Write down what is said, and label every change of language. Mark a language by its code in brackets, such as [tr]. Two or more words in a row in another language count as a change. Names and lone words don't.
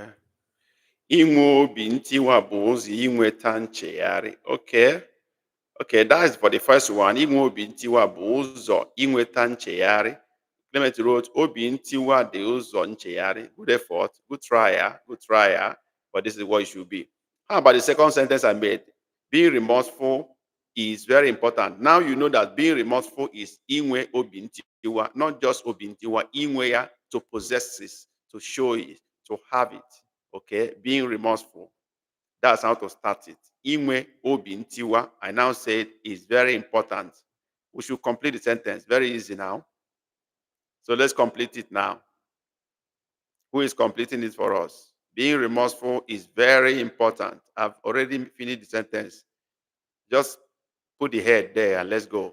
[ig] Inwe obi ntiwa bụ ụzọ inweta nchegharị. [en] Okay. Okay, that is for the first one. [ig] Inwe obi ntiwa bụ ụzọ inweta nchegharị. Clement wrote, obi ntiwa dị ụzọ nchegharị. [en] Good effort. Good trial. Good trial. But this is what it should be. How about the second sentence I made? Being remorseful is very important. Now you know that being remorseful is [ig] inwe obi ntiwa, [en] not just obi ntiwa, inwe ya, to possess it, to show it, to have it. Okay, being remorseful. That's how to start it. [ig] Inwe obi ntiwa, [en] I now said, is very important. We should complete the sentence. Very easy now. So let's complete it now. Who is completing it for us? Being remorseful is very important. I've already finished the sentence. Just put the head there and let's go.